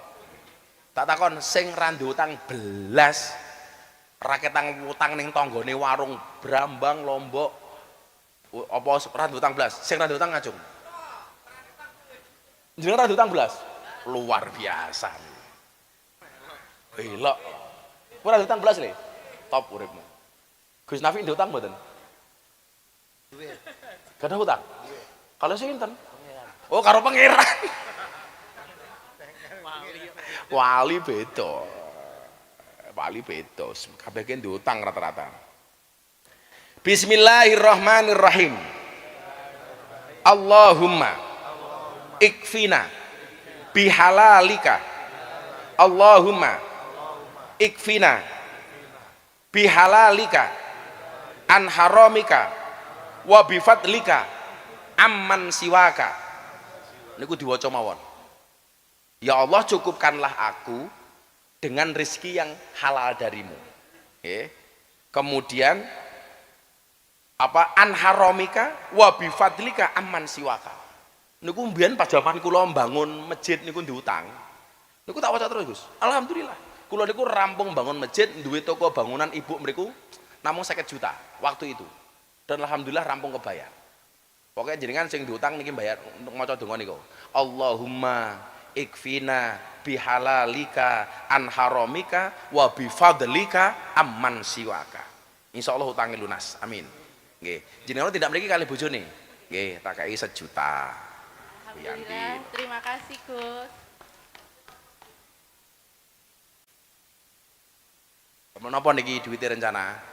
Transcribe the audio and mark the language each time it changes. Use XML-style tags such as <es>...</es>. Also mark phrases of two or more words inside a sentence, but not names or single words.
<jv>Tak takon sing ra diutang belas raketang utang ning tanggane warung Brambang Lombok apa ra diutang belas, sing ra diutang ngajung. Jenengan ra diutang belas.</jv> <id>Luar biasa. Elok.</id> <jv>Kowe ra diutang belas le. Top uripmu. Gus Nafi diutang mboten?</jv> <id>Gak ada hutang? Kalau sinten?</id> <jv>Oh karo pangeran. Wali beda. Kabeh ki diutang rata-rata.</jv> <ar>بسم الله الرحمن الرحيم. اللهم اكفنا بحلالك. اللهم اكفنا بحلالك عن حرامك وبفضلك عمن سواك.</ar> <jv>Niku diwaca mawon.</jv> <id>Ya Allah, cukupkanlah aku dengan rezeki yang halal darimu. Kemudian apa</id> <ar>عن حرامك وبفضلك عمن سواك.</ar> <jv>Niku mbiyen pas jaman kula mbangun masjid niku diutang. Niku tak waca terus, Gus. Alhamdulillah. Kula niku rampung bangun masjid, duwe toko bangunan ibu mriku namung 50 juta</jv> <id>waktu itu.</id> <jv>Dan alhamdulillah rampung kebayar. Pokoknya jenengan sing diutang niki bayar untuk maca donga niku.</jv> <ar>اللهم اكفنا بحلالك عن حرامك وبفضلك عمن سواك.</ar> <jv>Insyaallah utange lunas. Amin. Nggih. Jenengan tidak mriki kali bojone. Nggih, tak kei 1 juta.</jv> <id>Alhamdulillah. Terima kasih, Gus.</id> <jv>Menapa niki duwite rencana?</jv>